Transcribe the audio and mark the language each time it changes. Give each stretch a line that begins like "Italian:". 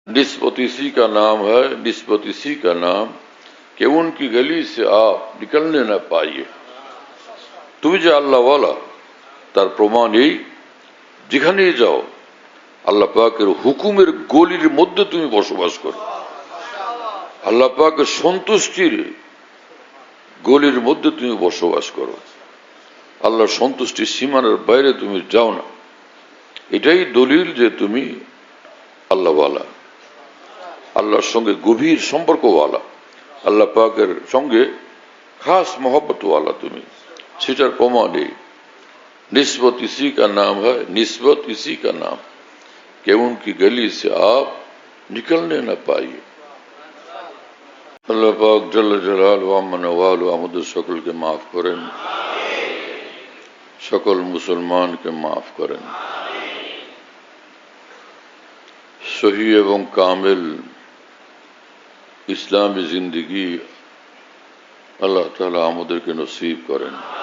Hindi: निस्बत इसी का नाम है, निस्बत इसी का नाम कि उनकी गली से आप निकलने न पाइए।
Bangla: তুমি যে আল্লাহওয়ালা তার প্রমাণ এই, যেখানেই যাও আল্লাহ পাকের হুকুমের গলির মধ্যে তুমি বসবাস করো, আল্লাহ পাকের সন্তুষ্টির গলির মধ্যে তুমি বসবাস করো, আল্লাহর সন্তুষ্টির সীমানার বাইরে তুমি যাও না। এটাই দলিল যে তুমি আল্লাহওয়ালা, আল্লাহর সঙ্গে গভীর সম্পর্কওয়ালা, আল্লাহ পাকের সঙ্গে খাস मोहब्बतवाला তুমি, সেটার প্রমাণ এই।
Hindi: निस्बत इसी का नाम है, निस्बत इसी का नाम कि उनकी गली से आप निकलने न पाइए।
Bangla: আল্লাহ পাক জাল্লা জালালহু আম্মা নওয়ালু আমাদের সকলকে মাফ করেন, সকল মুসলমানকে মাফ করেন। সহি এবং কামিল ইসলামী জিন্দেগি আল্লাহ তাআলা আমাদেরকে নসিব করেন।